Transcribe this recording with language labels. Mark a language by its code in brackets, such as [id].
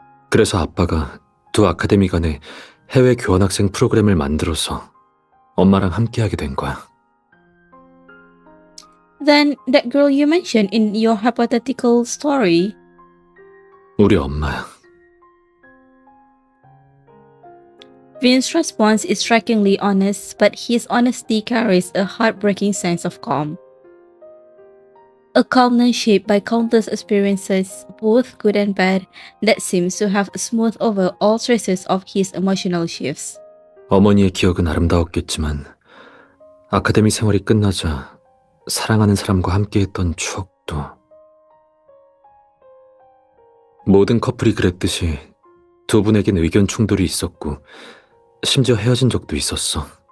[ko] 그래서 아빠가 두 아카데미 간에 해외 교환학생 프로그램을 만들어서 엄마랑 함께하게 된 거야. [en] Then that girl you mentioned in your hypothetical story. [ko] 우리 엄마야. [en] Vin's response is strikingly honest, but his honesty carries a heartbreaking sense of calm. A calmness shaped by countless experiences, both good and bad, that seems to have smoothed over all traces of his emotional shifts. [ko] 어머니의 기억은 아름다웠겠지만 아카데미 생활이 끝나자 사랑하는 사람과 함께했던 추억도 모든 커플이 그랬듯이 두 분에겐 의견 충돌이 있었고 심지어 헤어진 적도 있었어.